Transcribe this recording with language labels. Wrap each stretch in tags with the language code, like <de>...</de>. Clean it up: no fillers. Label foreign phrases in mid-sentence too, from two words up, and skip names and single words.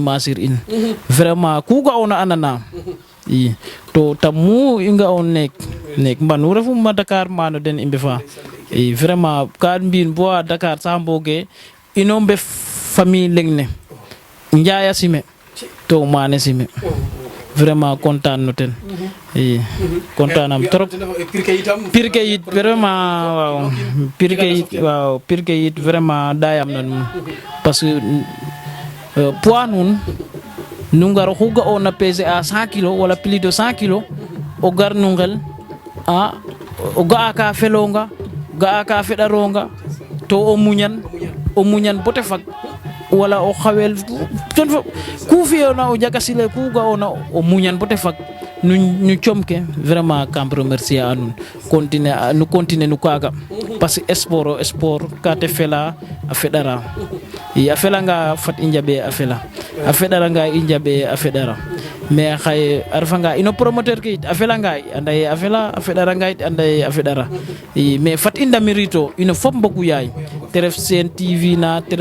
<srr>Masir in vraiment ku ga'ona a nana i to tamu i nga'on neek mbanu refuma Dakar mano den i mbefa i vraiment ka mbi'in bo a Dakar sax mboge ino mbef famille leng ne Njaaya sime to Mané sime vraiment kontaan no ten i kontaanam trop pirke yit vraiment waaw pirke yit vraiment dayam na nuun</srr> <fr>parce que</fr> <srr>poids nuun nu ngar oxu ga'oona peser a 100 kilos wala</srr> <fr>plus de 100 kilos</fr> <srr>o gar no ngel o ga'a ka felonga ga'a ka feɗaronga to o muñan bote fag wala o xawel ten fo ku fi'oona o jagasile ku ga'oona o muñan bote fag nu comke vraiment kam remercier a nuun continuer nu kaaga</srr> <fr>parce que</fr> <srr>sport ka te fela a feɗara i a felanga fat i njaɓe a fela a feɗaranga i njaɓe a feɗara mais xaye a refanga ino promoteur ke yit a felanga anda ye a fela a feɗaranga yit anda ye a feɗara i mais fat i ndamirito ino fop mbogu yaay te ref Sen TV na te</srr>